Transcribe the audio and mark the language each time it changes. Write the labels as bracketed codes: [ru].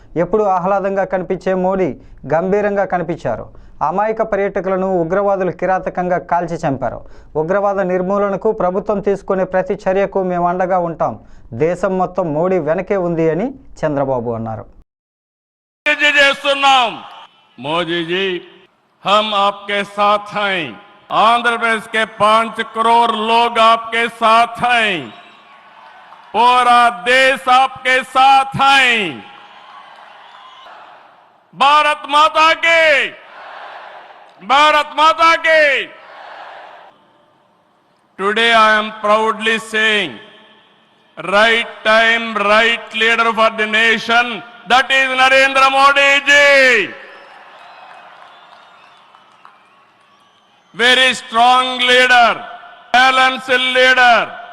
[te] ఎప్పుడు ఆహ్లాదంగా కనిపించే మోడీ గంభీరంగా కనిపించారు. అమాయక పర్యాటకులను ఉగ్రవాదులు కిరాతకంగా కాల్చి చంపారు. ఉగ్రవాద నిర్మూలనకు ప్రభుత్వం తీసుకునే ప్రతి చర్యకు మేము అండగా ఉంటాం. దేశం మొత్తం మోడీ వెనకే ఉంది అని చంద్రబాబు అన్నారు. [hi] మోదీజీ हम आपके साथ हैं, आंध्र प्रदेश के 5 करोड़ लोग आपके साथ हैं, पूरा देश आपके साथ है. भारत माता की, भारत माता की. [en] Today I am proudly saying, right time, right leader for the nation, that is Narendra Modi ji. Very strong leader, balanced leader.